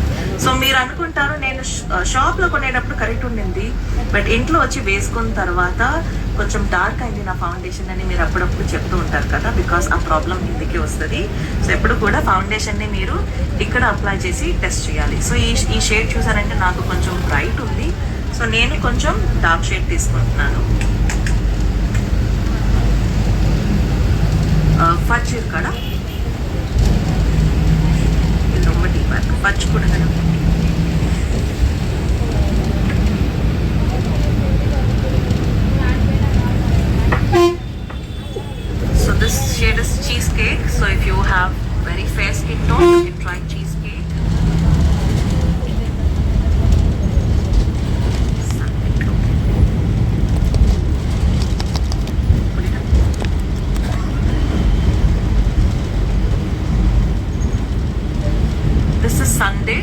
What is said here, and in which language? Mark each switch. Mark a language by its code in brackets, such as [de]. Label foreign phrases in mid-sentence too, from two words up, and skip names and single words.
[te] సో మీరు అనుకుంటారు నేను షాప్లో కొనేటప్పుడు కరెక్ట్ ఉండింది, బట్ ఇంట్లో వచ్చి వేసుకున్న తర్వాత కొంచెం డార్క్ అయింది నా ఫౌండేషన్ అని మీరు అప్పుడప్పుడు చెప్తూ ఉంటారు కదా, బికాస్ ఆ ప్రాబ్లం ఇందుకే వస్తుంది. సో ఎప్పుడు కూడా ఫౌండేషన్ని మీరు ఇక్కడ అప్లై చేసి టెస్ట్ చేయాలి. సో ఈ షేడ్ చూసారంటే నాకు కొంచెం బ్రైట్ ఉంది, సో నేను కొంచెం [en] dark shade [te] తీసుకుంటున్నాను. ఫజ్ ఇక్కడ [ta] ரொம்ப டீப்பா இருக்கு. பச் கொடுங்க. [en] So this shade is cheesecake. So if you have very fair skin tone, you can try cheesecake. This is Sunday.